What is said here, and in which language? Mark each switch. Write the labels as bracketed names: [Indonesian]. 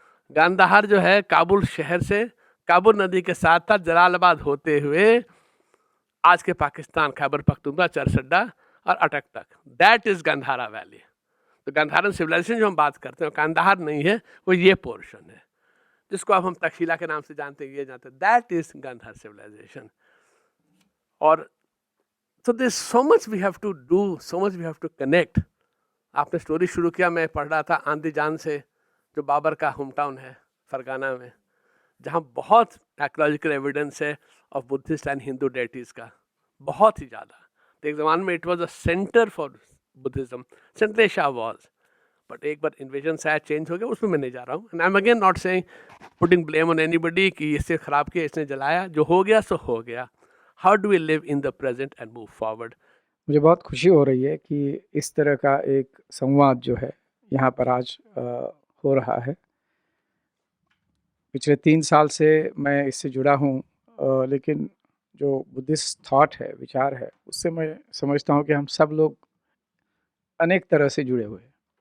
[Hindi] गांधार जो है काबुल शहर से, काबुल नदी के साथ था, जलालाबाद होते हुए आज के पाकिस्तान, खैबर पख्तूनख्वा, चरसड्डा और अटक तक, [English] That is Gandhara valley. [Hindi] तो गांधारन सिविलाइजेशन जो हम बात करते हैं, कांदाहार नहीं है, वो ये पोर्शन है जिसको अब हम तक्षशिला के नाम से जानते हैं, ये जानते हैं, [English] That is Gandhara civilization. और so there's so much we have to do, so much we have to connect. [Hindi] आपने स्टोरी शुरू किया, मैं पढ़ रहा था आंदीजान से, जो बाबर का होम टाउन है फरगाना में, जहाँ बहुत आर्कियोलॉजिकल एविडेंस है of Buddhist and Hindu deities का, बहुत ही ज़्यादा। तो एक ज़माने में [English] it was a centre for Buddhism, [Hindi] central Asia was, but एक बार इन्वेजन से चेंज हो गया, उसमें मैं नहीं जा रहा हूँ। [English] and I am again not saying putting blame on anybody [Hindi] कि इससे ख़राब किया, इसने जलाया, जो हो गया सो हो गया। [English] how do we live in the present and move forward? [Hindi] मुझे बहुत खुशी हो रही है कि इस तरह का एक संवाद जो है यहाँ पर आज हो रहा है। पिछले 3 साल से मैं इससे जुड़ा हूँ, लेकिन जो बुद्धिस्ट थॉट है, विचार है, उससे मैं समझता हूँ कि हम सब लोग अनेक तरह से जुड़े हुए हैं।